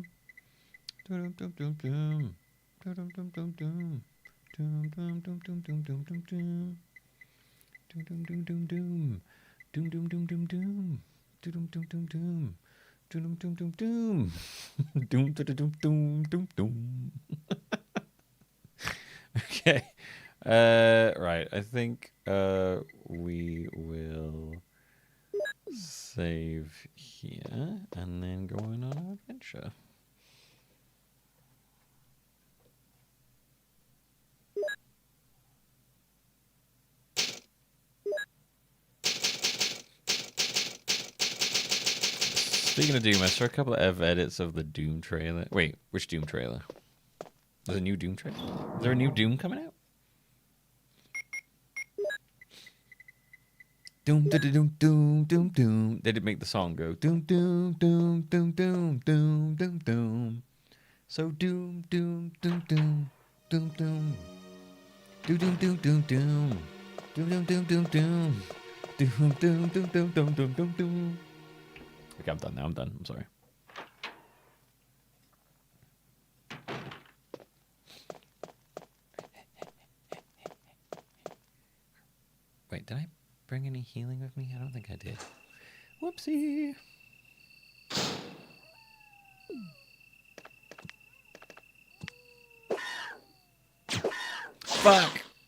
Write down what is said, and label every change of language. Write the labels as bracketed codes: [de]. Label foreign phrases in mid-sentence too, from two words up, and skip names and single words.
[en] Doom, doom, doom, doom. Doom, doom, doom, doom. Doom, doom, doom, doom, doom, doom, doom, doom. Doom, doom, doom, doom, doom. Doom, doom, doom, doom, doom. Doom, doom, doom, doom. Doom, doom, doom, doom. Doom, doom, doom, doom, doom, doom. Okay. Right. I think we will save here and then go on our adventure. Speaking of Doom, I saw a couple of edits of the Doom trailer. Wait, which Doom trailer? There's a new Doom trailer? Is there a new Doom coming out? Doom, doom, doom, doom, doom, doom. They did make the song go doom, doom, doom, doom, doom, doom, doom, doom. So doom, doom, doom, doom, doom, doom. Doom, doom, doom, doom, doom. Doom, doom, doom, doom, doom. Doom, doom, doom, doom, doom, doom, doom, doom. Okay, I'm done now. I'm done. I'm sorry. Wait, did I bring any healing with me? I don't think I did. Whoopsie. Fuck.